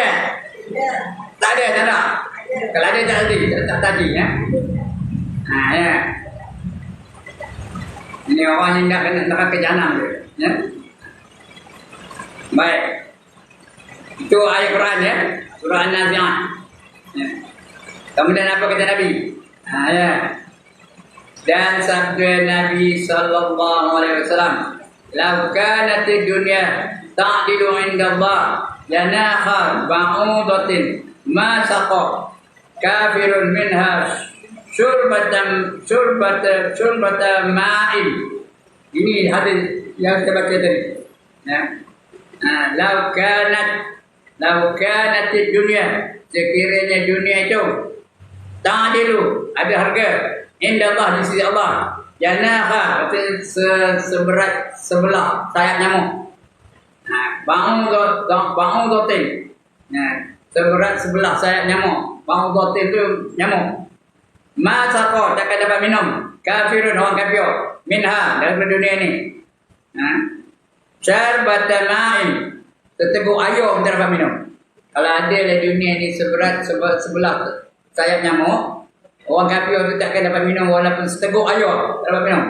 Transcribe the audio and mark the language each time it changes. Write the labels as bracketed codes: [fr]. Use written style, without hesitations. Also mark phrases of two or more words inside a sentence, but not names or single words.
[ms] Tak ada, tak ada. Kalau ada tak tadi, tak tadi ya. Ya. Ini orang yang nak kena neraka jahanam tu, ya. Baik. Itu ayat Quran ya, surah An-Nazi'at. Ya. Kemudian apa kata Nabi? Ya. Dan sabda Nabi [ar] صلى الله عليه وسلم, "لو كانت الدنيا تعدل عند الله جناح بعوضة ما سقى كافر منها شربة ماء." [ms] Ini hadis yang saya baca tadi. Ya. [ar] لو كانت الدنيا, [ms] sekiranya dunia itu ta'dilu, ada harga, [ar] عند الله, [ms] di sisi Allah, janaha, seberat sebelah sayap nyamuk. Ba'udatin, seberat sebelah sayap nyamuk. Ba'udatin itu nyamuk. [ar] ما سقى, [ms] takkan dapat minum. Kafirun, orang kafir, minha, dalam dunia ini. [ar] شربة ماء, [ms] seteguk air tak dapat minum. Kalau ada dalam dunia ini seberat sebelah sayap nyamuk, orang kafir itu takkan dapat minum walaupun seteguk air tak dapat minum.